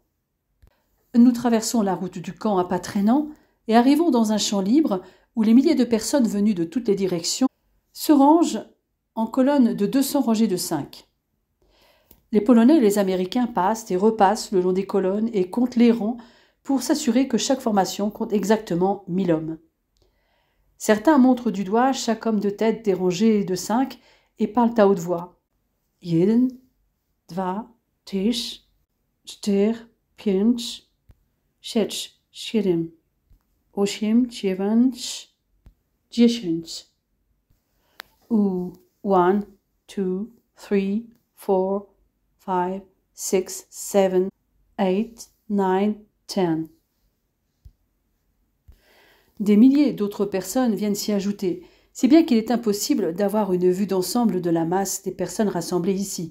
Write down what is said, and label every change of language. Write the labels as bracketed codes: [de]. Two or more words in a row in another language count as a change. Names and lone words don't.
[fr] Nous traversons la route du camp à pas traînants et arrivons dans un champ libre où les milliers de personnes venues de toutes les directions se rangent en colonnes de 200 rangées de 5. Les Polonais et les Américains passent et repassent le long des colonnes et comptent les rangs pour s'assurer que chaque formation compte exactement 1000 hommes. Certains montrent du doigt chaque homme de tête des rangées de 5 et parlent à haute voix. [pl] Jeden, dva, tisch, czter, pięć, sześć, siedem, osiem, dziewięć, dziesięć. [fr] Ou 1, 2, 3, 4, 5, 6, 7, 8, 9, 10. Des milliers d'autres personnes viennent s'y ajouter, si bien qu'il est impossible d'avoir une vue d'ensemble de la masse des personnes rassemblées ici.